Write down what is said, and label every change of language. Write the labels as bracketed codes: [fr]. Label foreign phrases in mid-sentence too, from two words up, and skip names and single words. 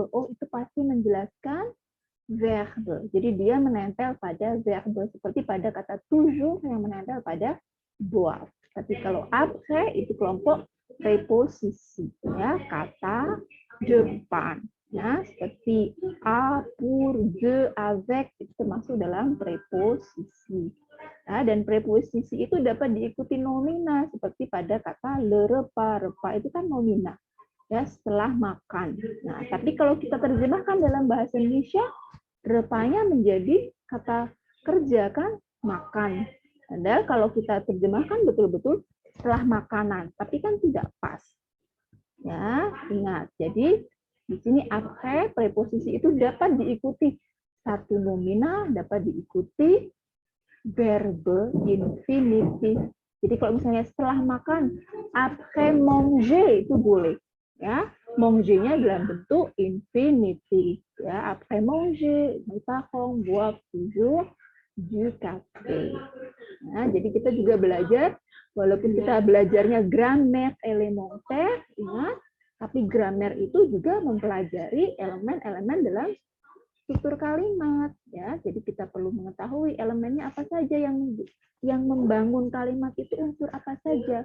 [id] Oh, itu pasti menjelaskan verbe. Jadi dia menempel pada verbe seperti pada kata toujours yang menempel pada boire. Tapi kalau après itu kelompok preposisi, ya kata depan, ya seperti [fr] a, pour, de, avec [id] itu termasuk dalam preposisi. Nah, dan preposisi itu dapat diikuti nomina seperti pada kata [fr] le repas. [id] Repas itu kan nomina, ya setelah makan. Nah, tapi kalau kita terjemahkan dalam bahasa Indonesia, repasnya menjadi kata kerja kan, makan. Padahal kalau kita terjemahkan betul-betul setelah makanan, tapi kan tidak pas. Ya, ingat. Jadi di sini après preposisi itu dapat diikuti satu nomina, dapat diikuti verbe infinitif. Jadi kalau misalnya setelah makan, [fr] après manger [id] itu boleh. Ya, manger-nya dalam bentuk infinitif. Ya, [fr] après manger, mes parents boivent toujours du café. [id] Nah, jadi kita juga belajar, walaupun kita belajarnya [fr] grammaire elementaire, [id] ingat, tapi grammaire itu juga mempelajari elemen-elemen dalam struktur kalimat, ya. Jadi kita perlu mengetahui elemennya apa saja yang membangun kalimat itu unsur apa saja.